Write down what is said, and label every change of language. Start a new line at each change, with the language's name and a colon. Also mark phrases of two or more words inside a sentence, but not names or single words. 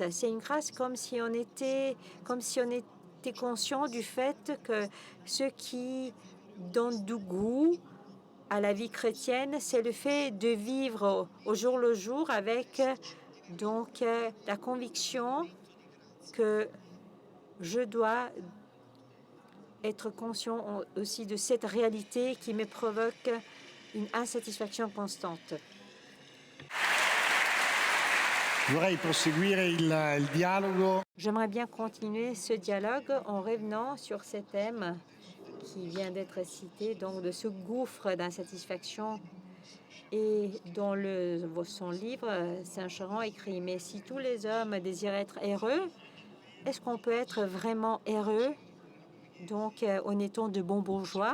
French: C'est une grâce comme si on était conscient du fait que ce qui donne du goût à la vie chrétienne, c'est le fait de vivre au jour le jour avec donc la conviction que je dois être conscient aussi de cette réalité qui me provoque une insatisfaction constante.
Italian: Vorrei proseguire il dialogo.
French: J'aimerais bien continuer ce dialogue en revenant sur ce thème qui vient d'être cité, donc de ce gouffre d'insatisfaction. Et dans son livre, Saint-Charon écrit « Mais si tous les hommes désirent être heureux, est-ce qu'on peut être vraiment heureux, donc en étant de bons bourgeois?